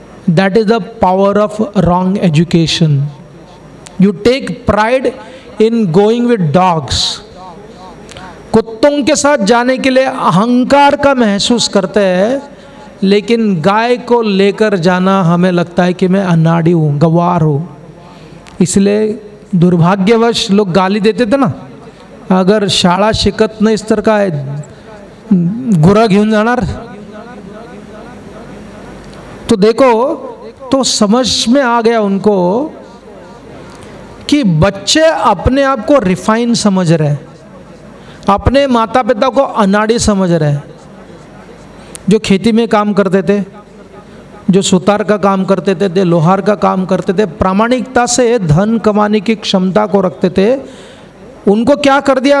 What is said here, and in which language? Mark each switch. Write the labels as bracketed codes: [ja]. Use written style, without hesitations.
[en] That is the power of wrong education. You take pride in going with dogs. [hi] कुत्तों के साथ जाने के लिए अहंकार का महसूस करते हैं, लेकिन गाय को लेकर जाना हमें लगता है कि मैं अनाड़ी हूँ, गवार हूँ। इसलिए दुर्भाग्यवश लोग गाली देते थे ना, [mr] अगर शाळा शिकत नाही तर काय गुरा घेऊन जाणार। [hi] तो देखो, तो समझ में आ गया उनको कि बच्चे अपने आप को रिफाइन समझ रहे, अपने माता पिता को अनाड़ी समझ रहे। जो खेती में काम करते थे, जो सुतार का काम करते थे, लोहार का काम करते थे, प्रामाणिकता से धन कमाने की क्षमता को रखते थे, उनको क्या कर दिया?